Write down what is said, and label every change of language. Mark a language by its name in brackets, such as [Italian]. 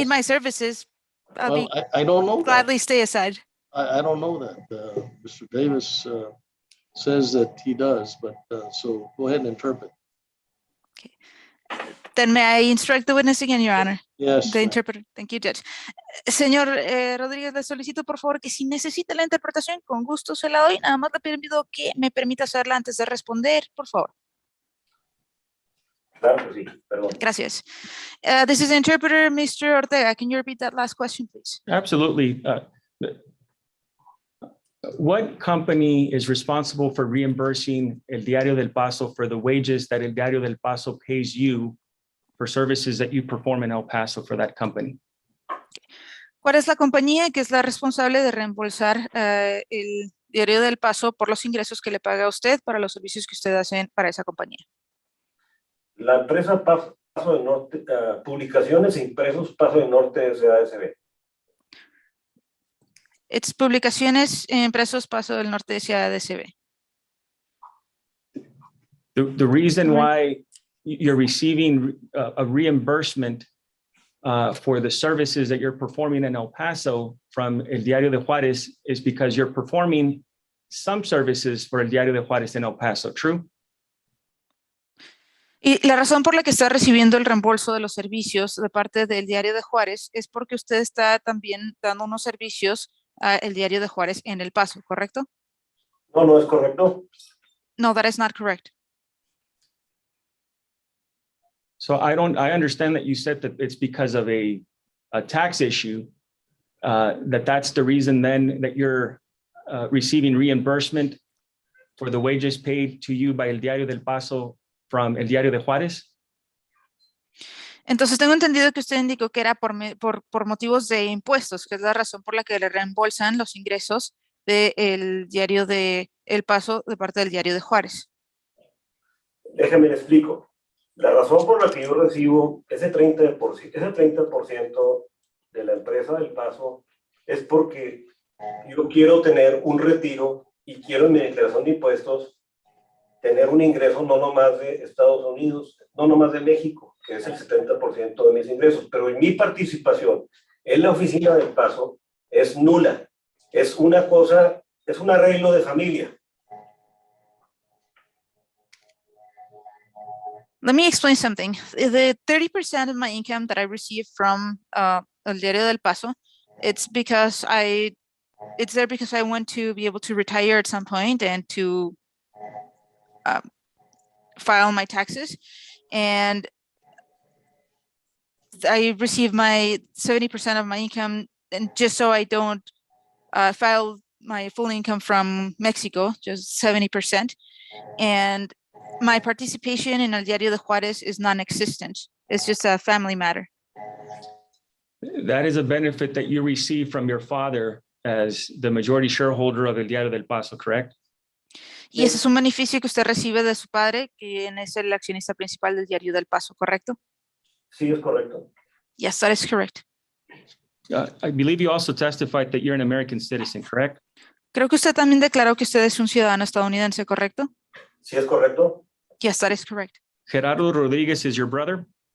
[English] need my services, I'll Well, be I don't know that. gladly stay aside. I don't know that. Mr. Davis says that he does, but so go ahead and interpret. Then may I instruct the witness again, Your Honor? Yes. The ma'am. interpreter. Thank you, Judge. [Spanish] Señor Rodríguez, le solicito por favor que si necesita la interpretación, con gusto se la doy. Nada más le pido que me permita hacerla antes de responder, por favor. Claro que sí, perdón. Gracias. [English] This is the interpreter, Mr. Ortega. Can you repeat that last question, please? Absolutely. What company is responsible for reimbursing El Diario del Paso for the wages that El Diario del Paso pays you for services that you perform in El Paso for that company? [Spanish] ¿Cuál es la compañía que es la responsable de reembolsar el Diario del Paso por los ingresos que le paga a usted para los servicios que usted hace para esa compañía? La empresa Paso del Norte, Publicaciones e Impresos Paso del Norte SADCB. [English] It's Publicaciones e Impresos Paso del Norte SADCB. The reason why you're receiving a reimbursement for the services that you're performing in El Paso from El Diario de Juarez is because you're performing some services for El Diario de Juarez in El Paso, true? [Spanish] Y la razón por la que está recibiendo el reembolso de los servicios de parte del Diario de Juárez es porque usted está también dando unos servicios a el Diario de Juárez en El Paso, ¿correcto? No, no es correcto. [English] No, that is not correct. So I understand that you said that it's because of a tax issue, that's the reason then that you're receiving reimbursement for the wages paid to you by El Diario del Paso from El Diario de Juárez. [Spanish] Entonces tengo entendido que usted indicó que era por motivos de impuestos, que es la razón por la que le reembolsan los ingresos del Diario de El Paso de parte del Diario de Juárez. Déjame le explico. La razón por la que yo recibo ese 30% de la empresa del Paso es porque yo quiero tener un retiro y quiero en mi declaración de impuestos tener un ingreso no nomás de Estados Unidos, no nomás de México, que es el 70% de mis ingresos, pero en mi participación en la oficina del Paso es nula. Es una cosa, es un arreglo de familia. [English] Let me explain something. The 30% of my income that I receive from El Diario del Paso, it's there because I want to be able to retire at some point and to file my taxes. And I receive my 70% of my income, and just so I don't file my full income from Mexico, just 70%. And my participation in El Diario de Juárez is non-existent. It's just a family matter. That is a benefit that you receive from your father as the majority shareholder of El Diario del Paso, correct? [Spanish] Y ese es un beneficio que usted recibe de su padre, quien es el accionista principal del Diario del Paso, ¿correcto? Sí, es correcto. [English] Yes, that is correct. I believe you also testified that you're an American citizen, correct? [Spanish] Creo que usted también declaró que usted es un ciudadano estadounidense, ¿correcto? Sí, es correcto. [English] Yes, that is correct. Gerardo Rodriguez is your brother?